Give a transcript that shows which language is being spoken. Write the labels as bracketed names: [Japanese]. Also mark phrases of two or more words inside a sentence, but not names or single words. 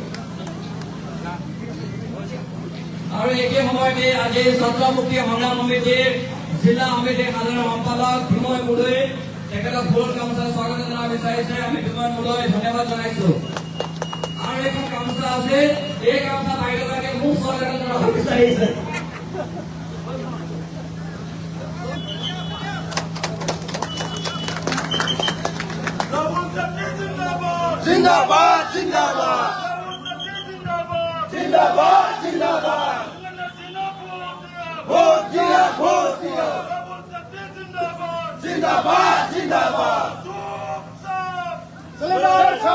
[Assamese] আৰু একে সময়তে আজি ছাত্ৰ মুক্তি সংগ্ৰাম সমিতিৰ জিলা সমিতিৰ সাধাৰণ সম্পাদক বিময় মুদৈ তেখেতক ফুলৰ গামোচা স্বাগতম জনাব বিচাৰিছে আমি বিময় মুদৈ ধন্যবাদ জনাইছো আৰু এখন গামোচা আছে এই গামোচা বাইদেউগৰাকী মোক স্বাগতম জনাব বিচাৰিছে [Hindi] जिंदाबाद जिंदाबाद जिंदाबाद जिंदाबाद वोट दिया जिंदाबाद जिंदाबाद सिलेंडर